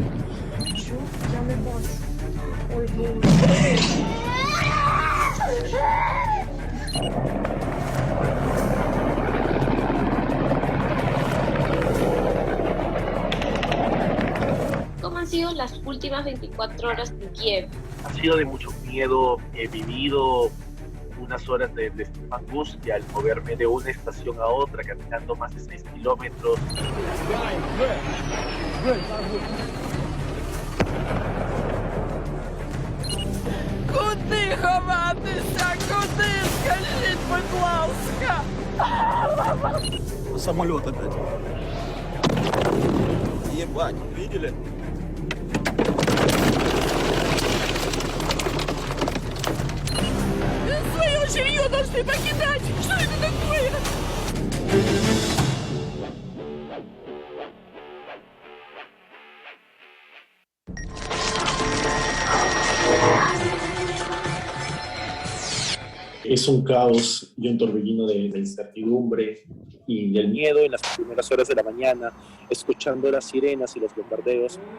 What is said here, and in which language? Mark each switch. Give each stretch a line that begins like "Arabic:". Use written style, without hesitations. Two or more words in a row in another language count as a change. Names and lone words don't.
Spanish: ¿Cómo han sido las últimas 24 horas en Kiev? Ha sido de mucho miedo, he vivido unas horas de angustia al moverme de una estación a otra, caminando más de 6 kilómetros.
Ukrainian: Куди ховатися? Куди? Скажіть, будь ласка!
Russian: Самолет опять. Ебать, видели? Свое жилье должны покидать! Что это такое?
Spanish: Es un caos y un torbellino de incertidumbre y del miedo en las primeras horas de la mañana, escuchando las sirenas y los bombardeos.